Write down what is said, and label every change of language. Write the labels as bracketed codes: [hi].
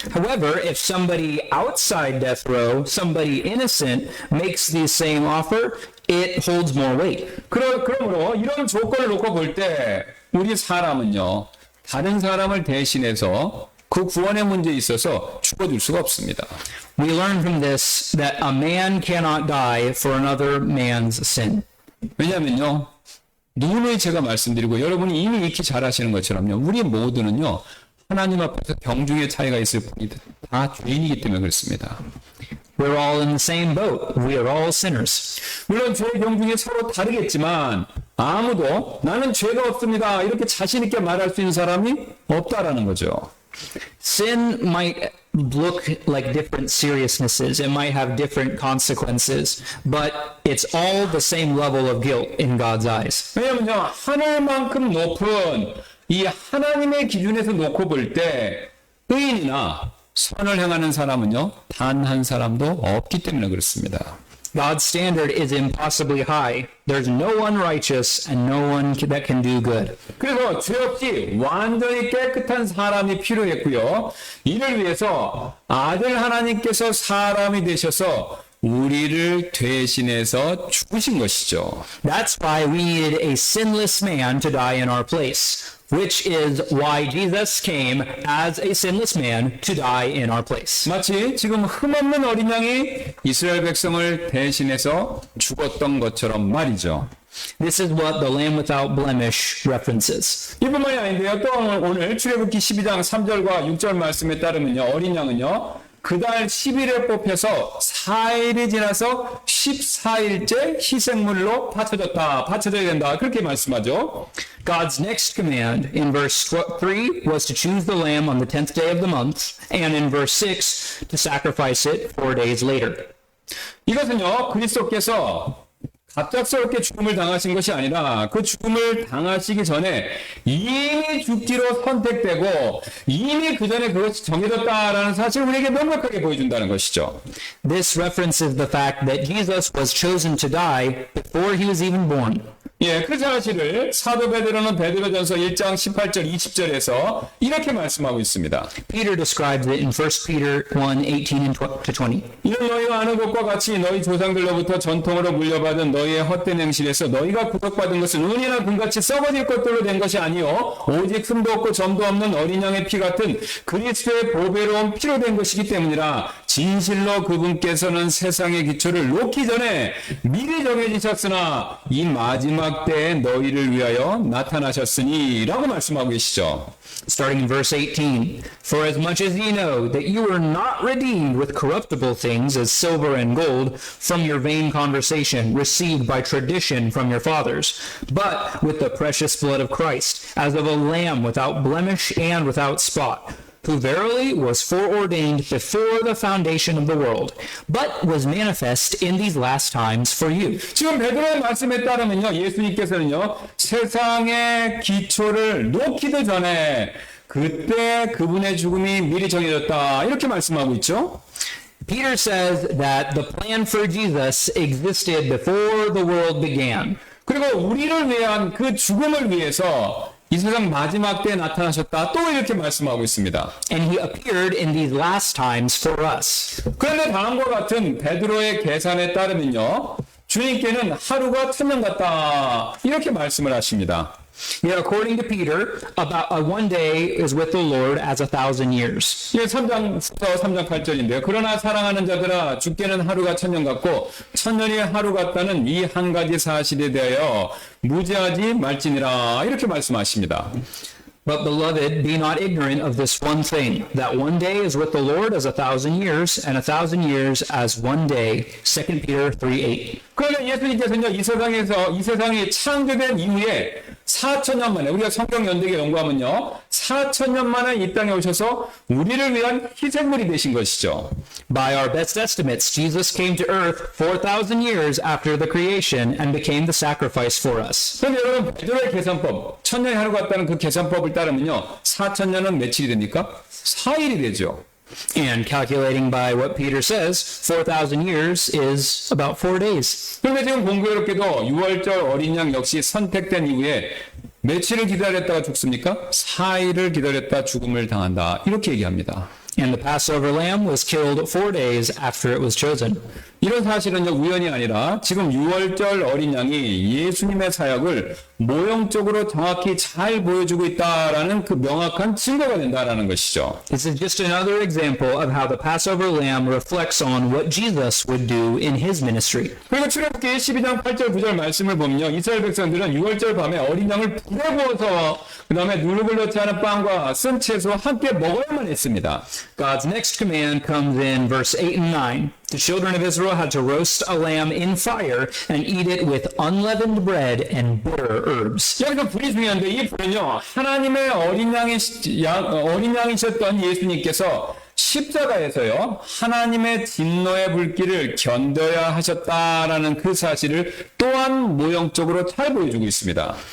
[en] However, if somebody outside death row, somebody innocent, makes the same offer, it holds more weight. [ko] 그러므로 이런 조건을 놓고 볼 때 우리 사람은요 다른 사람을 대신해서 그 구원의 문제에 있어서 죽어줄 수가 없습니다. [en] We learn from this that a man cannot die for another man's sin. [ko] 왜냐하면요, 누누이 제가 말씀드리고 여러분이 이미 익히 잘 아시는 것처럼요, 우리 모두는요, 하나님 앞에서 경중의 차이가 있을 뿐이다. 다 죄인이기 때문에 그렇습니다. [en] We're all in the same boat. We are all sinners. [ko] 물론 죄의 경중이 서로 다르겠지만 아무도 나는 죄가 없습니다 이렇게 자신 있게 말할 수 있는 사람이 없다라는 거죠. [en] Sin might look like different seriousnesses. It might have different consequences, but it's all the same level of guilt in God's eyes. [ko] 왜냐하면요, 하늘만큼 높은 이 하나님의 기준에서 놓고 볼 때 의인이나 선을 행하는 사람은요, 단 한 사람도 없기 때문에 그렇습니다. [en] God's standard is impossibly high. There's no one righteous and no one that can do good. [ko] 그래서 죄 없이 완전히 깨끗한 사람이 필요했고요. 이를 위해서 아들 하나님께서 사람이 되셔서 우리를 대신해서 죽으신 것이죠. [en] That's why we needed a sinless man to die in our place, which is why Jesus came as a sinless man to die in our place. [ko] 마치 지금 흠없는 어린 양이 이스라엘 백성을 대신해서 죽었던 것처럼 말이죠. [en] This is what the Lamb without blemish references. [ko] 이뿐만이 아닌데요. 또 오늘 출애굽기 12장 3절과 6절 말씀에 따르면요, 어린 양은요, 그달 10일에 뽑혀서 4일이 지나서 14일째 희생물로 바쳐져야 된다. 그렇게 말씀하죠. [en] God's next command in verse 3 was to choose the lamb on the 10th day of the month, and in verse 6 to sacrifice it 4 days later. [ko] 이것은요, 그리스도께서 갑작스럽게 죽음을 당하신 것이 아니라 그 죽음을 당하시기 전에 이미 죽기로 선택되고 이미 그 전에 그것이 정해졌다라는 사실을 우리에게 명확하게 보여준다는 것이죠. [en] This references the fact that Jesus was chosen to die before he was even born. [ko] 예, 그 사실을 사도 베드로는 베드로전서 1장 18절 20절에서 이렇게 말씀하고 있습니다. [en] Peter describes it in 1 Peter 1:18 to 20. [ko] 이는 너희가 아는 것과 같이 너희 조상들로부터 전통으로 물려받은 너희의 헛된 행실에서 너희가 구속받은 것은 은이나 금같이 썩어질 것들로 된 것이 아니요 오직 흠도 없고 점도 없는 어린 양의 피 같은 그리스도의 보배로운 피로 된 것이기 때문이라. 진실로 그분께서는 세상의 기초를 놓기 전에 미리 정해지셨으나 이 마지막 때에 너희를 위하여 나타나셨으니 라고 말씀하고 계시죠. [en] Starting in verse 18. For as much as ye know that you were not redeemed with corruptible things as silver and gold from your vain conversation received by tradition from your fathers, but with the precious blood of Christ, as of a lamb without blemish and without spot, who verily was foreordained before the foundation of the world, but was manifest in these last times for you. [ko] 지금 베드로의 말씀에 따르면요, 예수님께서는요, 세상의 기초를 놓기도 전에 그때 그분의 죽음이 미리 정해졌다 이렇게 말씀하고 있죠. [en] Peter says that the plan for Jesus existed before the world began. [ko] 그리고 우리를 위한 그 죽음을 위해서 이 세상 마지막 때에 나타나셨다 또 이렇게 말씀하고 있습니다. [en] And he appeared in these last times for us. [ko] 그런데 다음과 같은 베드로의 계산에 따르면요, 주님께는 하루가 천년 같다 이렇게 말씀을 하십니다. [en] Yet according to Peter, about one day is with the Lord as 1,000 years. [ko] 이게 3장 8절인데요. 그러나 사랑하는 자들아 주께는 하루가 천년 같고 천년이 하루 같다는 이 한 가지 사실에 대하여 무지하지 말지니라 이렇게 말씀하십니다. [en] But beloved, be not ignorant of this one thing, that one day is with the Lord as 1,000 years, and 1,000 years as one day. 2 Peter 3:8. [ko] 그러면 예수님께서는요, 이 세상이 창조된 이후에 4,000년 만에, 우리가 성경 연대기 연구하면요, 4,000년 만에 이 땅에 오셔서 우리를 위한 희생물이 되신 것이죠. [en] By our best estimates, Jesus came to earth 4,000 years after the creation and became the sacrifice for us. [ko] 그럼 여러분, 베드로의 계산법, 천년이 하루 같다는 그 계산법을 따르면요, 4,000년은 며칠이 됩니까? 4일이 되죠. [en] And calculating by what Peter says, 4,000 years is about 4 days. [ko] 그런데 지금 공교롭게도 6월절 어린 양 역시 선택된 이후에 며칠을 기다렸다가 죽습니까? 4일을 기다렸다 죽음을 당한다. 이렇게 얘기합니다. [en] And the Passover lamb was killed 4 days after it was chosen. [ko] 이런 사실은요, 우연이 아니라 지금 6월절 어린 양이 예수님의 사역을 모형적으로 정확히 잘 보여주고 있다라는 그 명확한 증거가 된다라는 것이죠. [en] This is just another example of how the Passover lamb reflects on what Jesus would do in his ministry. [ko] 그리고 출애굽기 12장 8절 9절 말씀을 보면요, 이스라엘 백성들은 6월절 밤에 어린 양을 불에 구워서 그 다음에 누룩을 넣지 않은 빵과 쓴 채소와 함께 먹어야만 했습니다. [en] God's next command comes in verse 8 and 9. The children of Israel had to roast a lamb in fire and eat it with unleavened bread and bitter herbs. [ko] 여기서 불이 중요한데 이 불은요, 하나님의 어린 양이셨던 예수님께서 십자가에서요, 하나님의 진노의 불길을 견뎌야 하셨다라는 그 사실을 또한 모형적으로 잘 보여주고 있습니다.